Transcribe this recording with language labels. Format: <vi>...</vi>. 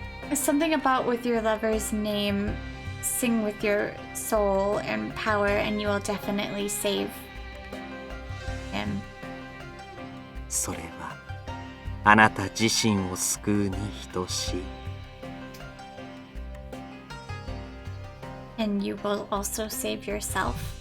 <en>Something about with your lover's name, sing with your soul and power, and you will definitely save him.</en> <ja>それはあなた自身を救うに等しい。</ja> <en>And you will also save yourself.</en>